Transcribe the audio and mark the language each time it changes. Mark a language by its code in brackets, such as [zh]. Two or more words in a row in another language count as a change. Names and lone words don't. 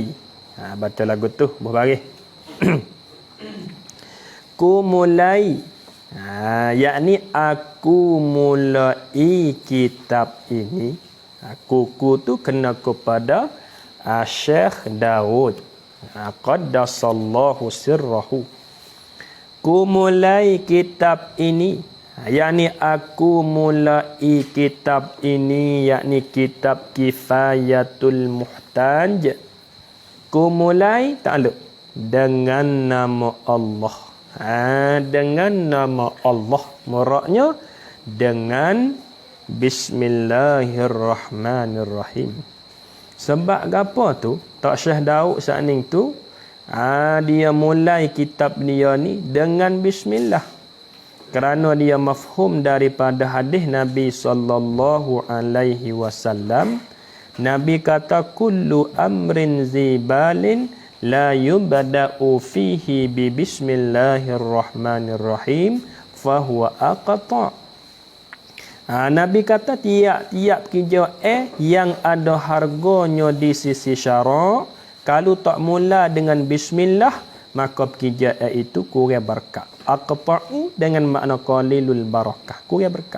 [ms] Baca lagu tu. Buah baris. Ku mulai. Yakni aku mulai kitab ini. Ku tu kena kepada Syekh Daud. [ar] قدس الله سره. [ms] Ku mulai kitab ini, yakni aku mulai kitab ini, yakni kitab Kifayatul Muhtaj. Ku mulai takluk dengan nama Allah. Dengan nama Allah. Muraknya dengan Bismillahirrahmanirrahim. Sebab apa tu? Tak Syekh Daud saat ni tu dia mulai kitab dia ni dengan bismillah. Kerana dia mafhum daripada hadis Nabi [ar] صلى الله عليه وسلم. [ms] Nabi kata [ar] كل أمر ذي بال لا يبدأ فيه ببسم الله الرحمن الرحيم فهو أقطع'. [ms] Nabi kata tiap-tiap kerja yang ada harganya di sisi syarak, kalau tak mula dengan bismillah, maka kerja itu kurang berkat. Aqta'u dengan makna [ar] قليل البركة, [ms] kurang berkat.